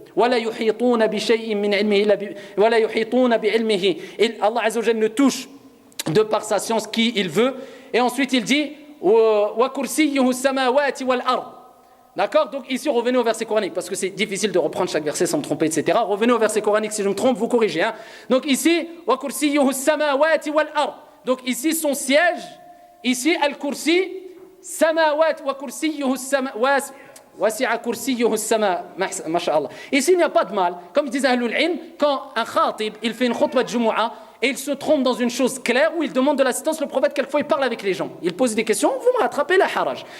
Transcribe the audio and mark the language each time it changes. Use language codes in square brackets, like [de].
[ar] وَلَا يُحِيطُونَ بِشَيْءٍ مِّنْ عِلْمِهِ وَلَا يُحِيطُونَ بِعِلْمِهِ. [fr] Allah [ar] Azza wa Jalla [fr] ne touche de par sa science qui il veut. Et ensuite il dit [ar] وَكُرْسِيُّهُ السَّمَاوَاتِ وَالْأَرْضِ. [fr] D'accord? Donc ici revenez au verset coranique, parce que c'est difficile de reprendre chaque verset sans me tromper, etc. Revenez au verset coranique, si je me trompe, vous corrigez. Hein? Donc ici [ar] وَكُرْسِيُّهُ السَّمَاوَاتِ وَالْأَرْضِ. [fr] Donc ici son siège, ici al-kursi, [ar] samawat wa kursiyuhu السَّمَاوَاتِ وَسِعَ كُرْسِيُّهُ السَّمَاء. [fr] Masha'Allah. Ici il n'y a pas de mal, comme disent [ar] Ahlul Ilm, [fr] quand un khatib il fait une khutbah de Jumu'ah, et il se trompe dans une chose claire où il demande de l'assistance, le prophète quelquefois il parle avec les gens, il pose des questions, vous me rattrapez [ar] la haraj.